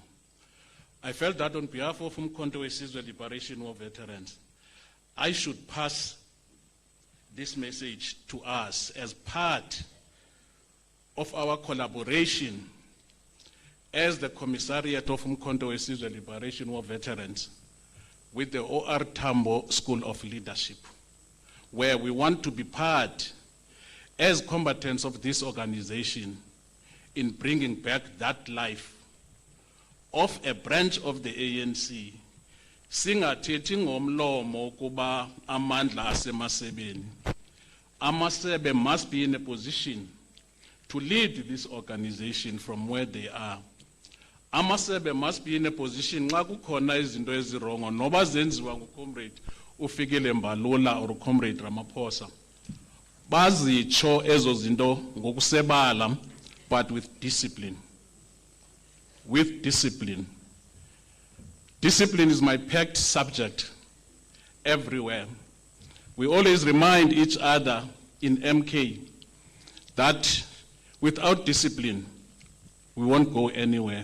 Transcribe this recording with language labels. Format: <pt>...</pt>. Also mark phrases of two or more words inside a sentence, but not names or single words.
<en>I felt that on behalf of Umkhonto weSizwe Liberation War Veterans, I should pass this message to us as part of our collaboration as the Commissariat of Umkhonto weSizwe Liberation War Veterans with the O.R. Tambo School of Leadership, where we want to be part as combatants of this organization in bringing back that life of a branch of the ANC.</en> <xh>Singathethi ngomlomo kuba amandla asemasebeni.</xh> <en>Amasebe must be in a position to lead this organization from where they are.</en> <xh>Amasebe</xh> <en>must be in a position</en> <xh>nxa kukhona izinto ezirongo noba zenziwa ngucomrade uFikile Mbalula</xh> <en>or comrade Ramaphosa,</en> <xh>bazitsho ezo zinto ngokusebala,</xh> <en>but with discipline. With discipline. Discipline is my packed subject everywhere. We always remind each other in MK that without discipline, we won't go anywhere.</en>